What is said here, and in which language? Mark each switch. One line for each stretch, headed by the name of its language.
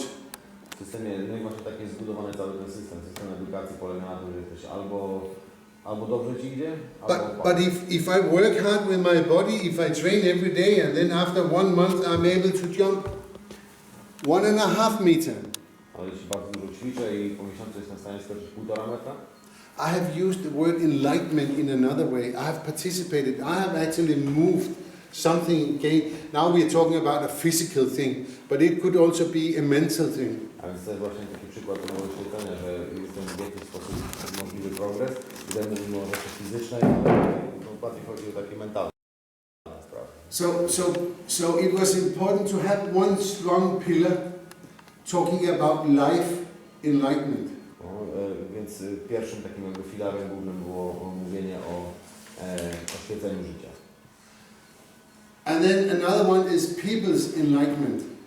Polish: W systemie, no i właśnie tak jest zbudowany cały ten system. System edukacji polega na tym, że jesteś albo dobrze ci idzie, albo
English: But if I work hard with my body, if I train every day, and then after 1 month I'm able to jump 1.5 meter.
Polish: Ale jeśli bardzo dużo ćwiczę i po miesiącu jestem w stanie skoczyć 1,5 metra.
English: I have used the word enlightenment in another way. I have participated. I have actually moved something. Okay, now we are talking about a physical thing, but it could also be a mental thing.
Polish: A więc to jest właśnie taki przykład tego oświecenia, że jest ten w jakiś sposób możliwy progres. Tutaj mówimy o rzeczy fizycznej, ale bardziej chodzi o takie mentalne sprawy.
English: So it was important to have one strong pillar talking about life enlightenment.
Polish: Więc pierwszym takim jakby filarem głównym było mówienie o oświeceniu życia.
English: And then another one is people's enlightenment.